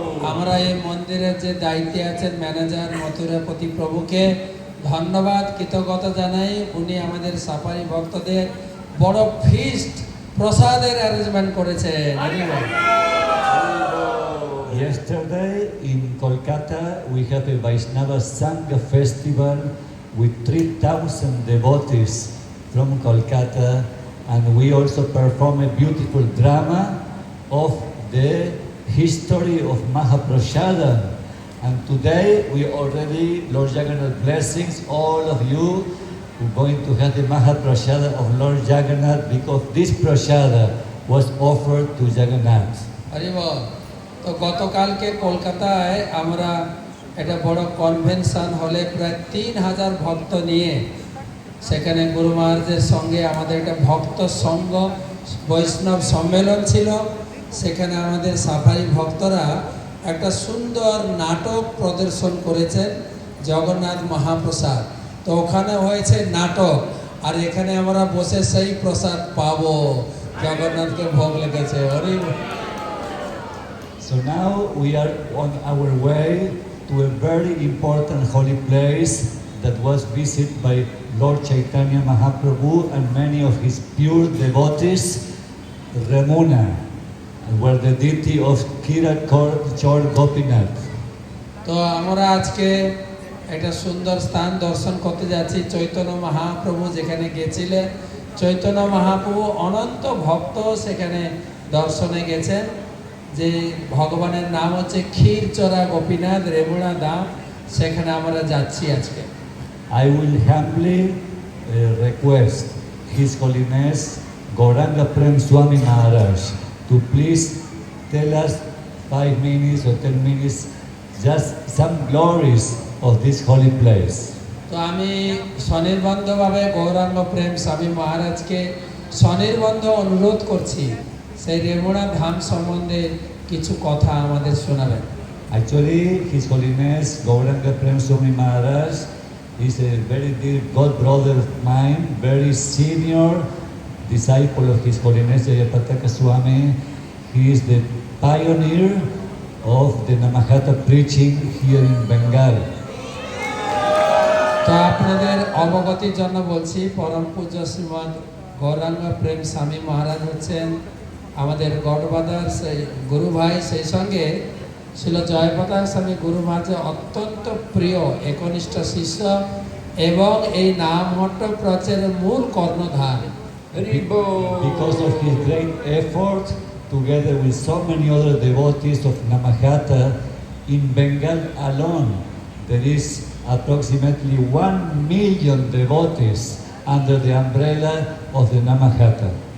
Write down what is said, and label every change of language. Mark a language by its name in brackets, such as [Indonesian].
[Bangla] আমরা এই মন্দিরের যে দায়িত্বে আছেন ম্যানেজার মথুরাপতি প্রভুকে ধন্যবাদ কৃতজ্ঞতা জানাই। উনি আমাদের সাফারি ভক্তদের বড় ফিস্ট প্রসাদের অ্যারেঞ্জমেন্ট করেছেন। [English] Yesterday in Kolkata we have a Vaishnava Sangha festival with 3,000 devotees from Kolkata, and we also perform a beautiful drama of the history of Mahaprasada. And today we already, Lord Jagannath blessings, all of you who are going to have the Mahaprasada of Lord Jagannath, because this prasada was offered to Jagannath. [Bangla] Hari বল। তো গতকালকে কলকাতায় আমরা একটা বড় convention হলে প্রায় 3,000 ভক্ত নিয়ে সেখানে গুরু মহারাজের সঙ্গে আমাদের একটা ভক্ত সঙ্গ বৈষ্ণব সম্মেলন ছিল। সেখানে আমাদের সাফারি ভক্তরা একটা সুন্দর নাটক প্রদর্শন করেছেন, জগন্নাথ মহাপ্রসাদ। তো ওখানে হয়েছে নাটক, আর এখানে আমরা বসে সেই প্রসাদ পাবো, জগন্নাথকে ভোগ লেগেছে। Hari. [English] So now we are on our way to a very important holy place that was visited by Lord Chaitanya Mahaprabhu and many of his pure devotees, Ramuna, where the deity of Kirat Chor Gopinath. [Bangla] তো আমরা আজকে একটা সুন্দর স্থান দর্শন করতে যাচ্ছি, চৈতন্য মহাপ্রভু যেখানে গেছিলেন। চৈতন্য মহাপ্রভু অনন্ত ভক্ত সেখানে দর্শনে গেছেন, যে ভগবানের নাম হচ্ছে ক্ষীরচরা গোপীনাথ, রেমুনা ধাম। সেখানে আমরা যাচ্ছি আজকে। [English] I will humbly request His Holiness Gauranga Prem Swami Maharaj to please tell us 5 minutes or 10 minutes just some glories of this holy place. [Bangla] তো আমি স্বনির্বন্ধভাবে গৌরাঙ্গ প্রেম স্বামী মহারাজকে স্বনির্বন্ধ অনুরোধ করছি, সেই রেমুনা ধাম সম্বন্ধে কিছু কথা আমাদের শোনাবেন। [English] Actually, His Holiness Gauranga Prem Swami Maharaj is a very dear God brother of mine, very senior disciple of His Holiness Jayapataka Swami. He is the pioneer of the Namahata preaching here in Bengal. [Bangla] তো আপনাদের অবগতির জন্য বলছি, পরম পূজ্য শ্রীমদ গৌরাঙ্গ প্রেম স্বামী মহারাজ হচ্ছেন আমাদের গডবাদার সেই গুরু ভাই, সেই সঙ্গে ছিল জয়প্রকাশ স্বামী গুরু মহারাজের অত্যন্ত প্রিয় একনিষ্ঠ শিষ্য এবং এই নাম মঠ প্রচারের মূল কর্ণধার। [English] Because of his great effort, together with so many other devotees of Namahata, in Bengal alone, there is approximately 1 million devotees under the umbrella of the Namahata.